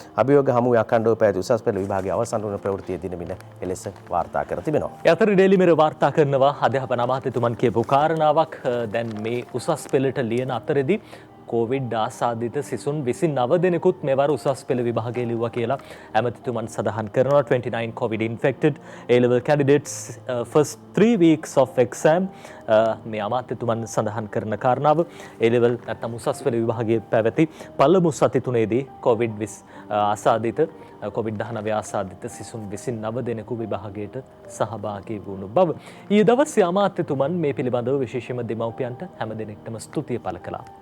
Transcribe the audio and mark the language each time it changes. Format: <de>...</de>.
<si>අභියෝග හමුවේ අඛණ්ඩව පැවති උසස් පෙළ විභාගයේ අවසන් වන ප්‍රවෘත්තිය දිනමින එලෙස වාර්තා කර තිබෙනවා. ඒ අතර ඩේලි මිරර් වාර්තා කරනවා අධ්‍යාපන අමාත්‍යතුමන් කියපු කාරණාවක්. දැන් මේ උසස් පෙළට ලියන අතරේදී කොවිඩ් ආසාදිත සිසුන් 29 දෙනෙකුත් මෙවර උසස් පෙළ විභාගය ලිව්වා කියලා ඇමතිතුමන් සඳහන් කරනවා.</si> <en>29 COVID infected A-level candidates first 3 weeks of exam</en> <si>මේ අමාත්‍යතුමන් සඳහන් කරන කාරණාව. A-level නැත්නම් උසස් පෙළ විභාගයේ පැවති පළමු සති තුනේදී COVID ආසාදිත COVID-19 ආසාදිත සිසුන් 29 දෙනෙකු විභාගයට සහභාගී වුණු බව. ඊයේ දවසේ අමාත්‍යතුමන් මේ පිළිබඳව විශේෂයෙන්ම දෙමව්පියන්ට හැම දෙනෙක්ටම ස්තුතිය පළ කළා.</si>